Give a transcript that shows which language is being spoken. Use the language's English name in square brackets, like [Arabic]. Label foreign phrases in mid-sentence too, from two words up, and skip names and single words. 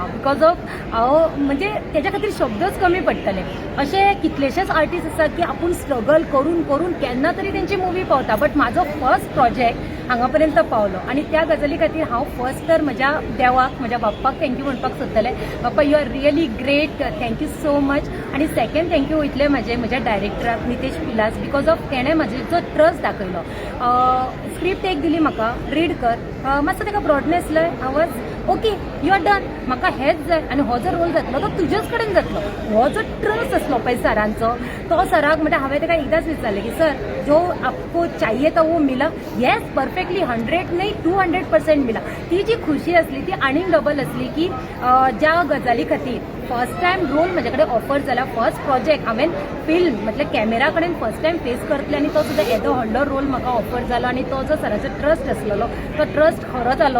[English] because of [Konkani] हांव म्हणजे तेज्या खातीर शब्दच कमी पडटले. अशे कितलेशेच आर्टिस्ट आसात की आपूण स्ट्रगल करून करून केन्ना तरी तेंची मुवी पावता, बट म्हाजो [English] first project [Konkani] हांगा पर्यंत पावलो आनी त्या गजाली खातीर हांव फर्स्ट तर म्हज्या देवाक, म्हज्या बाप्पाक थँक्यू म्हणपाक सोदतलें. [English] Bappa you are really great, thank you so much. [Konkani] आनी [English] second thank you [Konkani] वयतलें म्हज्या डायरेक्टराक नितेश पिलास, [English] because of [Konkani] तेणें म्हाजे जो ट्रस्ट दाखयलो. स्क्रिप्ट एक दिली म्हाका, रीड कर, मातसो ताका ब्रॉडनेस लय, आवाज [English] okay you are done, [Konkani] म्हाका हेच जाय आनी हो जो रोल जातलो तो तुजेच कडेन जातलो. हो जो ट्रस्ट आसलो पळय सरांचो तो सराक म्हणजे हांवें ताका एकदांच विचारलें की [Hindi] सर जो आपको चाहिए था वो मिला? [English] yes, perfectly 100 नाही 200% मिला. [Konkani] ती जी खुशी असली ती आनीक डबल असली की ज्या गजाली खातीर [English] first time role [Konkani] म्हजे कडेन ऑफर जाला, [English] first project [Konkani] हांवें फिल्म म्हटल्यार कॅमेरा कडेन [English] first time face [Konkani] करतलें आनी तो सुद्दां येदो व्हडलो रोल म्हाका ऑफर जालो आनी तो जो सराचो ट्रस्ट आसलेलो तो ट्रस्ट खरो जालो.